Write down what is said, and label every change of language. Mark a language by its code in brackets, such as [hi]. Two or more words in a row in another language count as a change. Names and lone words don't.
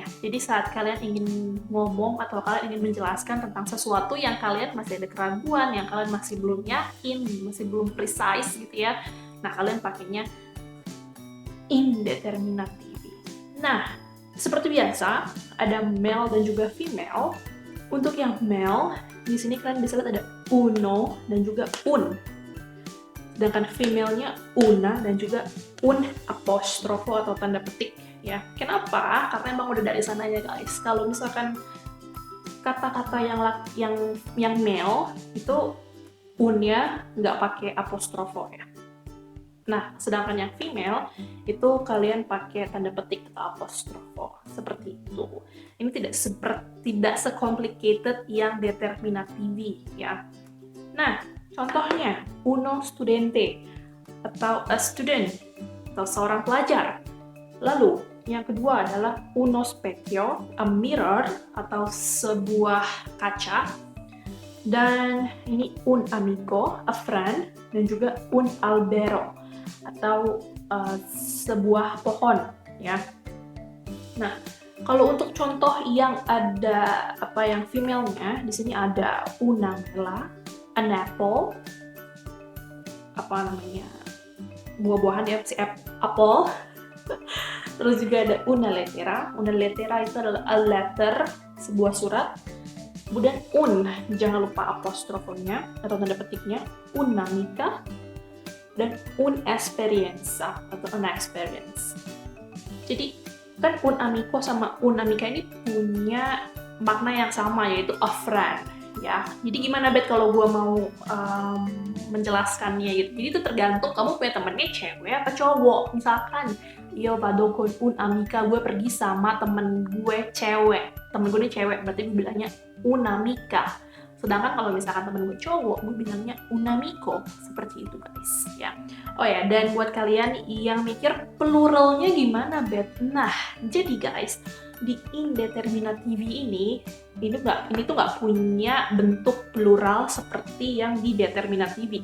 [id] Jadi saat kalian ingin ngomong atau kalian ingin menjelaskan tentang sesuatu yang kalian masih ada keraguan, yang kalian masih belum yakin, masih belum precise gitu ya, nah kalian pakainya indeterminative. Nah, seperti biasa ada male dan juga female. Untuk yang male, di sini kalian bisa lihat ada uno dan juga un. Sedangkan female-nya una dan juga [it] un apostrofo [id] atau tanda petik ya. Kenapa? Karena emang udah dari sananya guys. Kalau misalkan kata-kata yang male itu unnya nggak pakai apostrofo ya. Nah, sedangkan yang female itu kalian pakai tanda petik atau apostrofo seperti itu. Ini tidak se-complicated yang determinative ya. Nah, contohnya [it] uno studente [id] atau [en] a student [id] atau seorang pelajar. Lalu yang kedua adalah [it] uno specchio, [en] a mirror [id] atau sebuah kaca. Dan ini [it] un amico, [en] a friend, [id] dan juga [it] un albero [id] atau sebuah pohon ya. Nah, kalau untuk contoh yang ada yang female-nya, di sini ada [it] una mela, [en] an apple, [id] buah-buahan ya, si apple. Terus juga ada [it] una lettera [id] itu adalah [en] a letter, [id] sebuah surat. Kemudian jangan lupa apostrofonya atau tanda petiknya, un'amica, dan un'esperienza atau [en] an experience. [id] Jadi kan un'amico sama un'amica ini punya makna yang sama, yaitu [en] a friend [id] ya. Jadi gimana Bet kalau gue mau menjelaskannya gitu. Jadi itu tergantung kamu punya temennya cewek apa cowok. [it] Misalkan yo vado con un'amica, [id] gue pergi sama temen gue cewek. Temen gue ini cewek, berarti gue bilangnya un'amica. Sedangkan kalau misalkan temen gue cowok, gue bilangnya un'amico. Seperti itu guys ya. Oh ya, dan buat kalian yang mikir pluralnya gimana Bet? Nah, jadi guys, di indeterminative ini tuh nggak punya bentuk plural seperti yang di determinative.